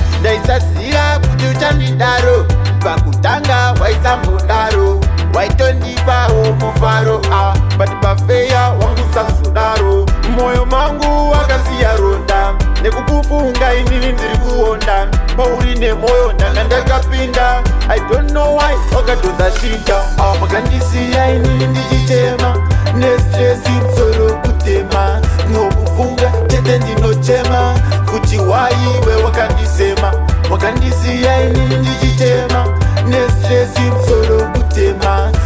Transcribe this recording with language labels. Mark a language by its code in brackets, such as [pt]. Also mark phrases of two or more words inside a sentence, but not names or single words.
[sn] Ndaisazira kuti uchandidaro. Pakutanga waisambodaro. Waitondipawo mufaro, ah. But pafeya wangu sazodaro. Moyo mangu wakasiya ronda. Nekukufunga inini ndiri kuonda. Pauri nemoyo ndanga ndakapinda. [en] I don't know why [sn] wakadhodha shida. Ah, wakandisiya inini ndichitema. Nestress msoro kutema. Ngokufunga tete ndinochema. Kuti why iwe wakandisema. Wakandisiya inini ndichitema. Nestress msoro kutema.